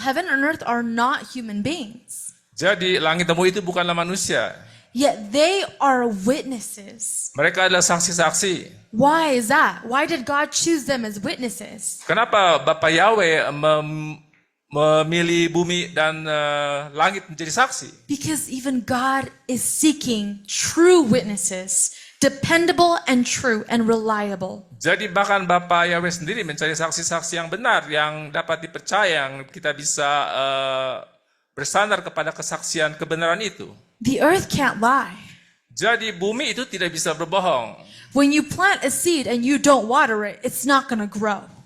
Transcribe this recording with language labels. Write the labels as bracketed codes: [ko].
[en] Heaven and earth are not human beings. [id] Jadi langit dan bumi itu bukanlah manusia. [en] Yet they are witnesses. [id] Mereka adalah saksi-saksi. [en] Why is that? Why did God choose them as witnesses? [id] Kenapa Bapa Yahweh memilih bumi dan langit menjadi saksi? [en] Because even God is seeking true witnesses, dependable and true and reliable. [id] Jadi bahkan Bapa Yahweh sendiri mencari saksi-saksi yang benar, yang dapat dipercaya, yang kita bisa bersandar kepada kesaksian kebenaran itu. [en] The earth can't lie. [id] Jadi bumi itu tidak bisa berbohong. [en] When you plant a seed and you don't water it, it's not going to grow.